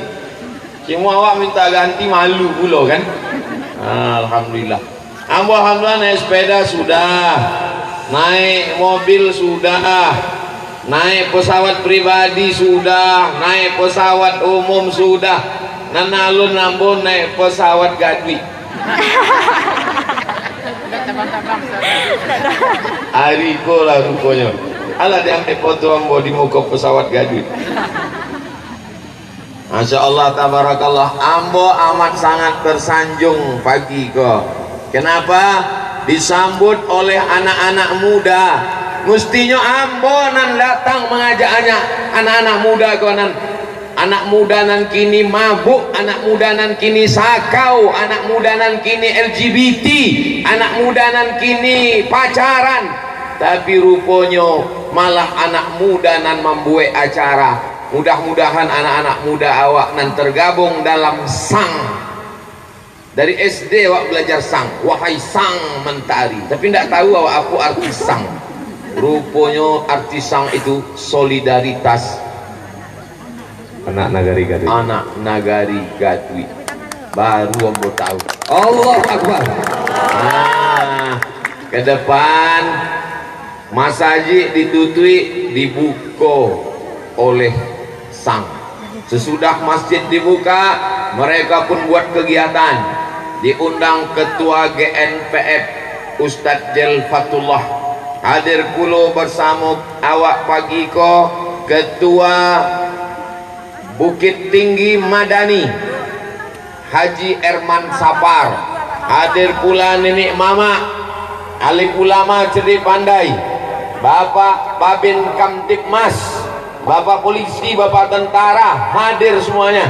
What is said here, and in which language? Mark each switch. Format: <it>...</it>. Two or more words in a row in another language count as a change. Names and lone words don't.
<id>Semua awak minta ganti, malu pula kan. Alhamdulillah.</id> <min>Ambo alhamdulillah naik sepeda sudah, naik mobil sudah, naik pesawat pribadi sudah, naik pesawat umum sudah. Nanalun ambo naik pesawat Gadui. Ariko lah rupanya. Alah diambil foto ambo di muka pesawat Gadut.</min> <ar>ما شاء الله تبارك الله.</ar> <min>Ambo amat sangat tersanjung pagi kok.</min> <id>Kenapa? Disambut oleh anak-anak muda.</id> <min>Mestinya ambo nan datang mengajak anak-anak muda kok nan. Anak muda nan kini mabuk, anak muda nan kini sakau, anak muda nan kini LGBT, anak muda nan kini pacaran. Tapi rupanya malah anak muda nan membuat acara. Mudah-mudahan anak-anak muda awak nan tergabung dalam sang. Dari SD awak belajar sang, wahai sang mentari. Tapi tidak tahu awak apa arti sang. Rupanya arti sang itu solidaritas Anak nagari Gadut. anak nagari Gadut. Baru ambo tahu.</min> <ar>الله أكبر.</ar> <id>Nah, ke depan masjid ditutui dibuka oleh sang. Sesudah masjid dibuka, mereka pun buat kegiatan. Diundang ketua GNPF Ustadz Jelfatullah hadir kulo bersama awak pagi ko, ketua Bukit Tinggi Madani Haji Erman Sapar, hadir pula nenek mama alim ulama cerdik pandai, Bapak Babin Kamtipmas, Bapak polisi, Bapak tentara, hadir semuanya.</id>